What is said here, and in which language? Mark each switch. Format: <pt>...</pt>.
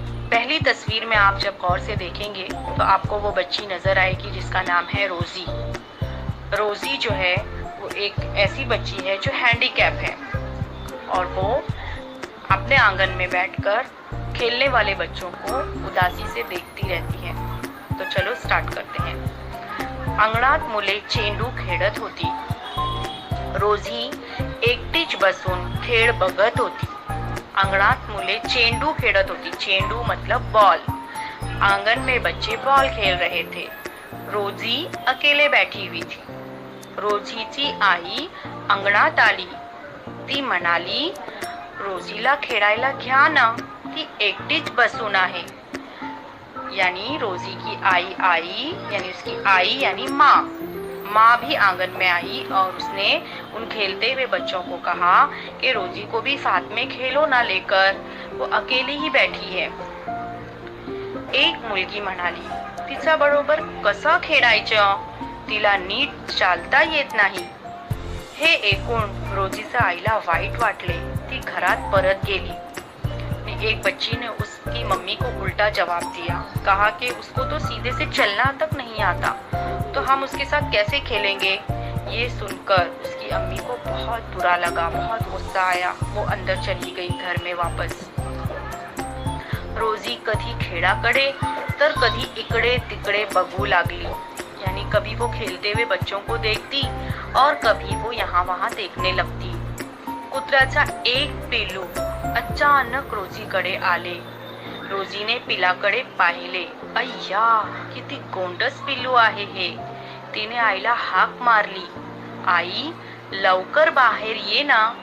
<hi>पहली तस्वीर में आप जब गौर से देखेंगे तो आपको वो बच्ची नजर आएगी जिसका नाम है रोजी। रोजी जो है वो एक ऐसी बच्ची है जो हैंडीकैप है और वो अपने आंगन में बैठकर खेलने वाले बच्चों को उदासी से देखती रहती है। तो चलो स्टार्ट करते हैं।</hi> <mr>अंगणात मुले चेंडू खेळत होती। रोजी एकटीच बसून खेळ बघत होती। अंगणात मुले चेंडू खेळत होती।</mr> <hi>चेंडू मतलब बॉल। आंगन में बच्चे बॉल खेल रहे थे। रोजी अकेले बैठी हुई थी।</hi> <mr>रोजीची आई अंगणात आली। ती म्हणाली, रोजीला खेळायला घ्या ना, ती एकटीच बसून आहे।</mr> <hi>यानी रोजी की आई आई, यानी उसकी आई यानी माँ। माँ भी आंगन में आई और उसने उन खेलते हुए बच्चों को कहा कि रोजी को भी साथ में खेलो ना लेकर, वो अकेली ही बैठी है।</hi> <mr>एक मुलगी म्हणाली, तिचा बरोबर कसं खेळायचं, तिला नीट चालता येत नाही। हे ऐकून रोजीच्या आईला वाईट वाटले। ती घरात परत गेली।</mr> <hi>एक बच्ची ने उसकी मम्मी को उल्टा जवाब दिया, कहा कि उसको तो सीधे से चलना तक नहीं आता, तो हम उसके साथ कैसे खेलेंगे। ये सुनकर उसकी अम्मी को बहुत बुरा लगा, बहुत गुस्सा आया। वो अंदर चली गई घर में वापस।</hi> <mr>रोजी कधी खेळाकडे तर कधी इकडे तिकडे बघू लागली।</mr> <hi>यानी कभी वो खेलते हुए बच्चों को देखती और कभी वो यहाँ वहाँ देखने लगती।</hi> <mr>कुत्र्याचा एक पिल्लू अचानक रोजीकडे आले। रोजीने पिलाकडे पाहिले। अय्या, किती गोंडस पिल्लू आहे हे। तिने आईला हाक मारली, आई लवकर बाहेर ये ना।</mr>